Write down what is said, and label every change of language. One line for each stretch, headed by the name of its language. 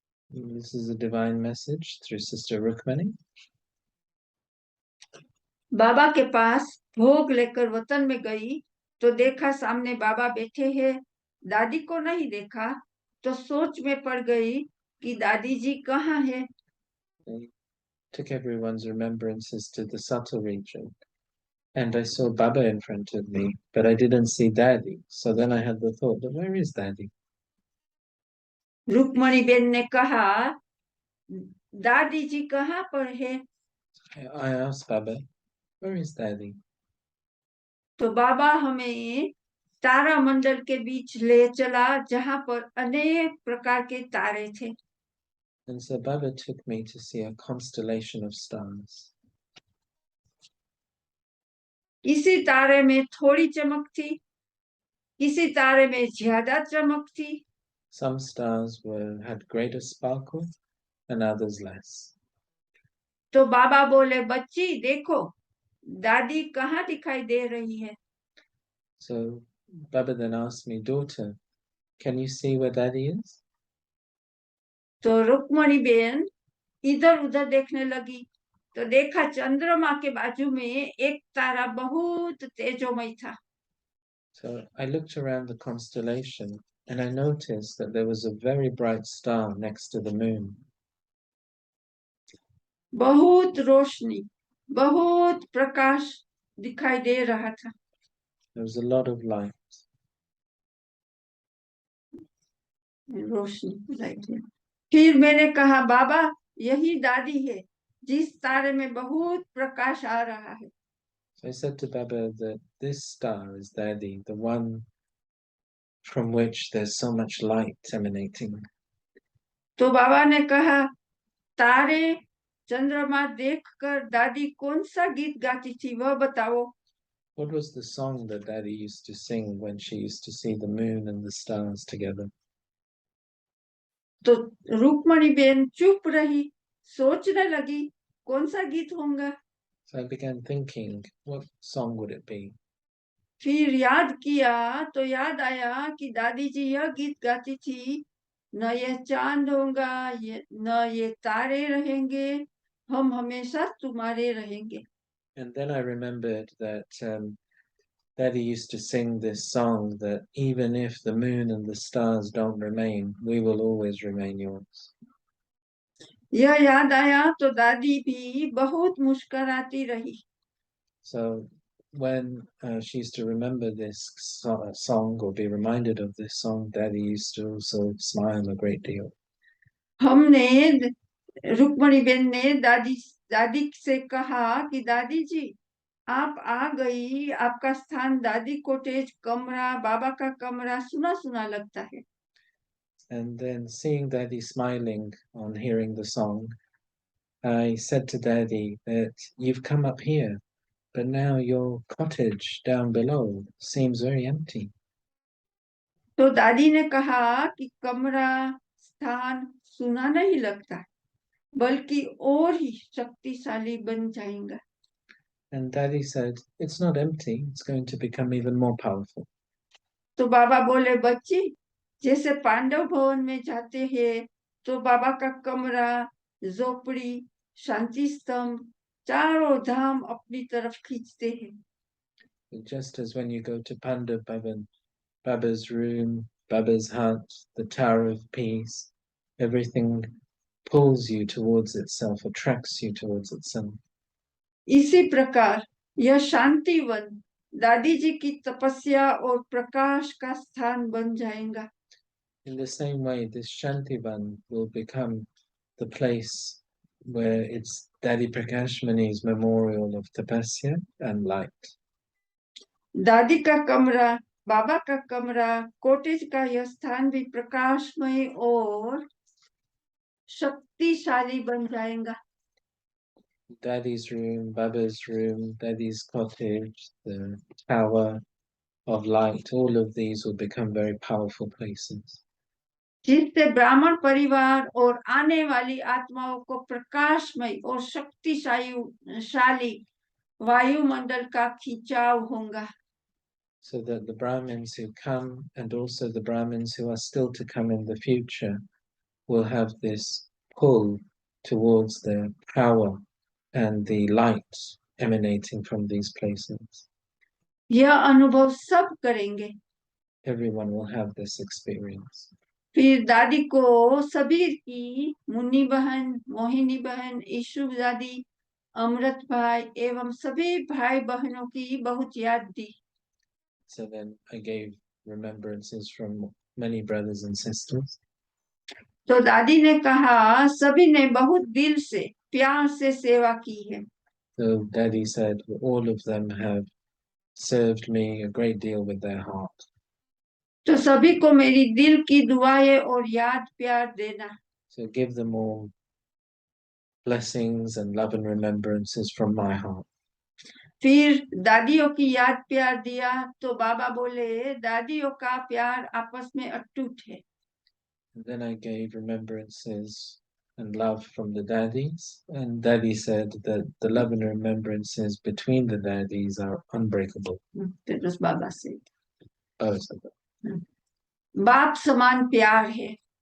English: This is a divine message through Sister Rukmani.
Hindi: बाबा के पास भोग लेकर वतन में गई तो देखा सामने बाबा बैठे हैं। दादी को नहीं देखा तो सोच में पड़ गई कि दादी जी कहाँ है।
English: I took everyone's remembrances to the subtle region, and I saw Baba in front of me, but I didn't see Daddy. So then I had the thought, but where is Daddy?
Hindi: Rukmini Ben ने कहा दादी जी कहाँ पर है।
English: I asked Baba, where is Daddy?
Hindi: तो बाबा हमें तारा मंडल के बीच ले चला जहाँ पर अनेक प्रकार के तारे थे।
English: And so Baba took me to see a constellation of stars.
Hindi: किसी तारे में थोड़ी चमक थी, किसी तारे में ज्यादा चमक थी।
English: Some stars had greater sparkle and others less.
Hindi: तो बाबा बोले बच्ची देखो दादी कहाँ दिखाई दे रही है।
English: So Baba then asked me, daughter, can you see where Daddy is?
Hindi: तो रुक्मणी बेन इधर उधर देखने लगी तो देखा चंद्रमा के बाजू में एक तारा बहुत तेजोमय था।
English: So I looked around the constellation and I noticed that there was a very bright star next to the moon.
Hindi: बहुत रोशनी, बहुत प्रकाश दिखाई दे रहा था।
English: There was a lot of light.
Hindi: Roshni light है। फिर मैंने कहा बाबा यही दादी है जिस तारे में बहुत प्रकाश आ रहा है।
English: So I said to Baba that this star is Daddy, the one from which there's so much light emanating.
Hindi: तो बाबा ने कहा तारे चंद्रमा देखकर दादी कौन सा गीत गाती थी वह बताओ।
English: What was the song that Daddy used to sing when she used to see the moon and the stars together?
Hindi: तो रुक्मणी बेन चुप रही, सोचने लगी कौन सा गीत होगा।
English: So I began thinking, what song would it be?
Hindi: फिर याद किया तो याद आया कि दादी जी यह गीत गाती थी, न ये चांद होगा न ये तारे रहेंगे, हम हमेशा तुम्हारे रहेंगे।
English: And then I remembered that Daddy used to sing this song that even if the moon and the stars don't remain, we will always remain yours.
Hindi: यह याद आया तो दादी भी बहुत मुस्कुराती रही।
English: So when she used to remember this song or be reminded of this song, Daddy used to also smile a great deal.
Hindi: हमने रुक्मणी बेन ने दादी से कहा कि दादी जी आप आ गई, आपका स्थान दादी कोटेज कमरा बाबा का कमरा सुना सुना लगता है।
English: And then seeing Daddy smiling on hearing the song, I said to Daddy that you've come up here, but now your cottage down below seems very empty.
Hindi: तो दादी ने कहा कि कमरा स्थान सुना नहीं लगता बल्कि और ही शक्तिशाली बन जाएगा।
English: And Daddy said, it's not empty, it's going to become even more powerful.
Hindi: तो बाबा बोले बच्ची जैसे पांडव भवन में जाते हैं तो बाबा का कमरा झोपड़ी शांति स्तंभ चारों धाम अपनी तरफ खींचते हैं।
English: Just as when you go to Pandav Bhavan, Baba's room, Baba's hut, the Tower of Peace, everything pulls you towards itself, attracts you towards itself.
Hindi: इसी प्रकार यह शांतिवन दादी जी की तपस्या और प्रकाश का स्थान बन जाएगा।
English: In the same way, this Shantivan will become the place where it's Daddy Prakash Mani's memorial of tapasya and light.
Hindi: दादी का कमरा बाबा का कमरा कॉटेज का यह स्थान भी प्रकाशमय और शक्तिशाली बन जाएगा।
English: Daddy's room, Baba's room, Daddy's cottage, the tower of light, all of these will become very powerful places.
Hindi: जिससे ब्राह्मण परिवार और आने वाली आत्माओं को प्रकाशमय और शक्तिशाली वायुमंडल का खिंचाव होगा.
English: So that the Brahmins who come and also the Brahmins who are still to come in the future will have this pull towards the power and the light emanating from these places.
Hindi: यह अनुभव सब करेंगे.
English: Everyone will have this experience.
Hindi: फिर दादी को सबीर की, मुन्नी बहन, मोहिनी बहन, ईशु दादी, अमृत भाई एवं सभी भाई बहनों की बहुत याद दी.
English: So then I gave remembrances from many brothers and sisters.
Hindi: तो दादी ने कहा सभी ने बहुत दिल से प्यार से सेवा की है.
English: So Daddy said all of them have served me a great deal with their heart.
Hindi: तो सभी को मेरी दिल की दुआएं और याद प्यार देना.
English: So give them all blessings and love and remembrances from my heart.
Hindi: फिर दादियों की याद प्यार दिया तो बाबा बोले दादियों का प्यार आपस में अटूट है.
English: And then I gave remembrances and love from the daddies, and Daddy said that the love and remembrances between the daddies are unbreakable. That was
Hindi: बाबा से.
English: Both of them.
Hindi: बाप समान प्यार है.